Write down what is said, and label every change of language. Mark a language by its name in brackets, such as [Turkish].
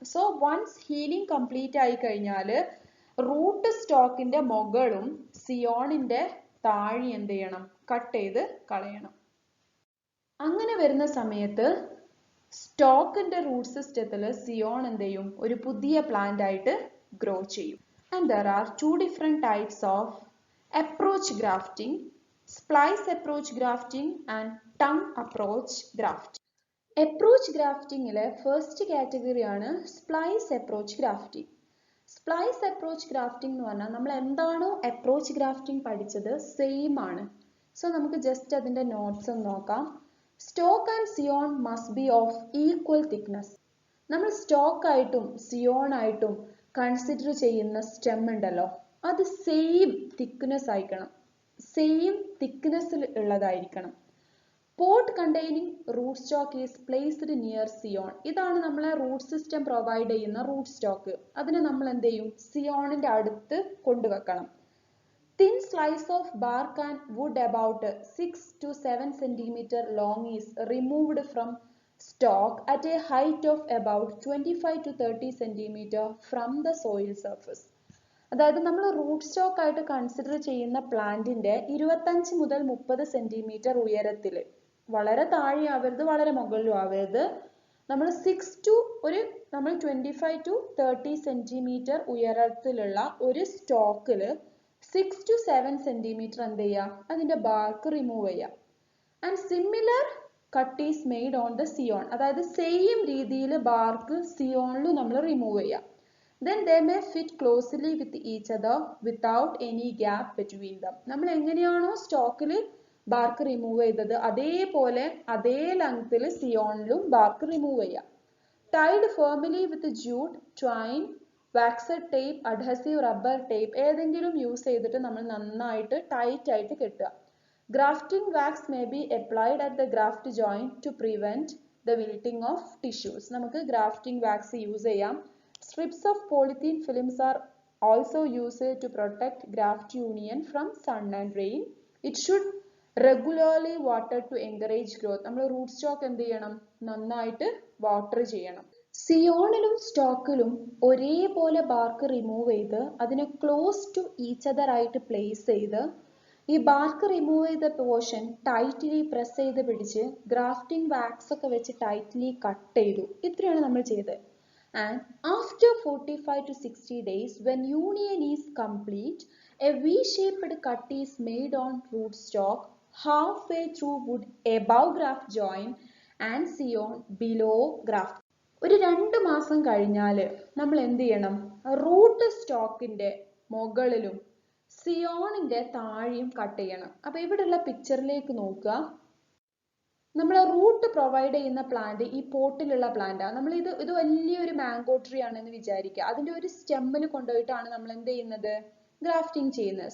[Malayalam] So once healing complete ആയി കഴിഞ്ഞാൽ root സ്റ്റോക്കിന്റെ മുകളും സിയോണിന്റെ താഴെ എന്ത് ചെയ്യണം, കട്ട് ചെയ്ത് കളയണം. അങ്ങനെ വരുന്ന സമയത്ത് സ്റ്റോക്കിന്റെ റൂട്ട് സിസ്റ്റത്തിൽ സിയോൺ എന്ത് ചെയ്യും, ഒരു പുതിയ പ്ലാന്റ് ആയിട്ട് ഗ്രോ ചെയ്യും. [English] And there are two different types of approach grafting: splice approach grafting and tongue approach grafting. Approach grafting ile first category ആണ് splice approach grafting. [Malayalam] Splice approach grafting എന്ന് പറഞ്ഞാൽ നമ്മൾ എന്താണോ approach grafting പഠിച്ചത് same ആണ്. [English] so [Malayalam] നമുക്ക് just അതിന്റെ notes ഒന്ന് നോക്കാം. [English] Stock and scion must be of equal thickness. [Malayalam] നമ്മൾ സ്റ്റോക്ക് ആയിട്ടും സിയോൺ ആയിട്ടും കൺസിഡർ ചെയ്യുന്ന സ്റ്റെം ഉണ്ടല്ലോ, അത് സെയിം തിക്നെസ് ആയിരിക്കണം, സെയിം തിക്നെസ്സിൽ ഉള്ളതായിരിക്കണം. [English] Pot containing root stock is placed near scion. [Malayalam] ഇതാണ് നമ്മളെ റൂട്ട് സിസ്റ്റം പ്രൊവൈഡ് ചെയ്യുന്ന റൂട്ട് സ്റ്റോക്ക്. അതിനെ നമ്മൾ എന്ത് ചെയ്യും, സിയോണിന്റെ അടുത്ത് കൊണ്ടുവെക്കണം. [English] Thin slice of bark and wood about 6 to 7 centimeter long is removed from stock at a height of about 25 to 30 centimeter from the soil surface. [Malayalam] അതായത് നമ്മൾ റൂട്ട് സ്റ്റോക്ക് ആയിട്ട് consider ചെയ്യുന്ന പ്ലാന്റിന്റെ 25 മുതൽ 30 സെന്റിമീറ്റർ ഉയരത്തിൽ, വളരെ താഴെ ആവരുത് വളരെ മുകളിലും ആവരുത്, നമ്മൾ 25 to 30 സെന്റിമീറ്റർ ഉയരത്തിലുള്ള ഒരു സ്റ്റോക്കിൽ 6 to 7 സെന്റിമീറ്റർ എന്ത് ചെയ്യുക, അതിന്റെ ബാർക്ക് റിമൂവ് ചെയ്യുക. [English] And similar cut is made on the scion. [Malayalam] അതായത് സെയിം രീതിയിൽ ബാർക്ക് സിയോണിലും നമ്മൾ റിമൂവ് ചെയ്യാം. [English] Then they may fit closely with each other without any gap between them. [Malayalam] നമ്മൾ എങ്ങനെയാണോ സ്റ്റോക്കിൽ ബാർക്ക് റിമൂവ് ചെയ്തത് അതേപോലെ അതേ ലെങ്ത്തിൽ സിയോണിലും ബാർക്ക് റിമൂവ് ചെയ്യാം. [English] tied firmly with jute, twine, waxed tape, adhesive rubber tape [Malayalam] ഏതെങ്കിലും യൂസ് ചെയ്തിട്ട് നമ്മൾ നന്നായിട്ട് ടൈറ്റ് ആയിട്ട് കെട്ടുക. [English] Grafting wax may be applied at the graft joint to prevent the wilting of tissues. [Malayalam] നമുക്ക് grafting wax യൂസ് ചെയ്യാം. [English] Strips of polythene films are also used to protect graft union from sun and rain. It should regularly water to encourage growth. [Malayalam] നമ്മൾ root stock എന്ത് ചെയ്യണം, നന്നായിട്ട് water ചെയ്യണം. സിയോണിലും സ്റ്റോക്കിലും ഒരേപോലെ BARC remove ചെയ്ത് അതിനെ ക്ലോസ് ടു ഈച്ച് അതർ ആയിട്ട് place ചെയ്ത് ഈ ബാർക്ക് റിമൂവ് ചെയ്ത പോർഷൻ ടൈറ്റ്ലി പ്രസ് ചെയ്ത് പിടിച്ച് ഗ്രാഫ്റ്റിംഗ് വാക്സ് ഒക്കെ വെച്ച് ടൈറ്റ്ലി കട്ട് ചെയ്തു. ഇത്രയാണ് നമ്മൾ ചെയ്തത്. [English] And after 45 to 60 days when union is complete, a V-shaped cut is made on rootstock halfway through wood above graft joint and scion below graft. [Malayalam] ഒരു 2 മാസം കഴിഞ്ഞാൽ നമ്മൾ എന്ത് ചെയ്യണം, റൂട്ട് സ്റ്റോക്കിന്റെ മുകളിലും സിയോണിന്റെ താഴെയും കട്ട് ചെയ്യണം. അപ്പൊ ഇവിടെയുള്ള പിക്ചറിലേക്ക് നോക്കുക. നമ്മൾ റൂട്ട് പ്രൊവൈഡ് ചെയ്യുന്ന പ്ലാന്റ് ഈ പോട്ടിലുള്ള പ്ലാന്റാണ്. നമ്മൾ ഇത് വലിയൊരു മാംഗോ ട്രീ ആണെന്ന് വിചാരിക്കുക. അതിന്റെ ഒരു സ്റ്റെമ്മിൽ കൊണ്ടുപോയിട്ടാണ് നമ്മൾ എന്ത് ചെയ്യുന്നത്, ഗ്രാഫ്റ്റിംഗ് ചെയ്യുന്നത്.